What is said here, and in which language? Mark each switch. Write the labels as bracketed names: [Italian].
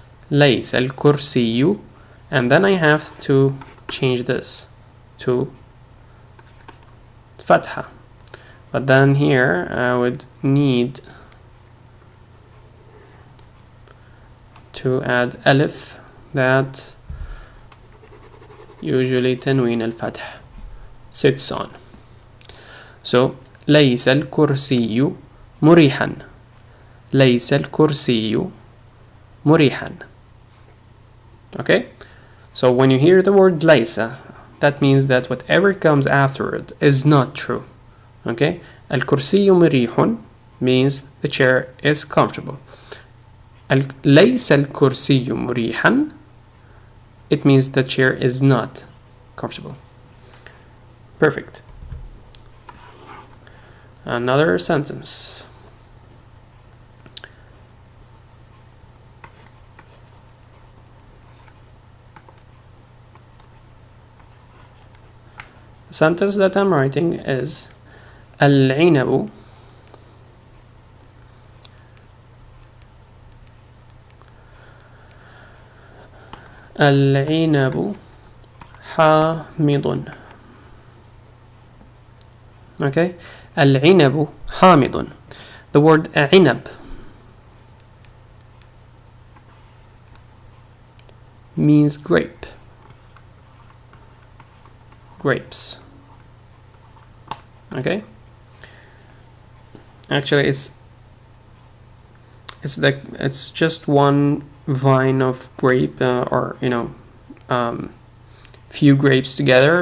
[Arabic] Laysa al-kursiyu, [English] and then I have to change this to fatha, but then here I would need to add alif that usually tanween al-fath sits on. [Arabic] So ليس الكرسي مريحا. ليس الكرسي مريحا. Okay? [English] So when you hear the word laysa, that means that whatever comes after it is not true. Okay? [Arabic] الكرسي مريح [English] means the chair is comfortable. [Arabic] ليس الكرسي مريحا, [English] it means the chair is not comfortable. Perfect. Another sentence. The sentence that I'm writing is [Arabic] العنب العنب حامض. Okay, العنب حامض. [English] The word عنب means grape, grapes. Okay, actually it's just one vine of grape, or few grapes together.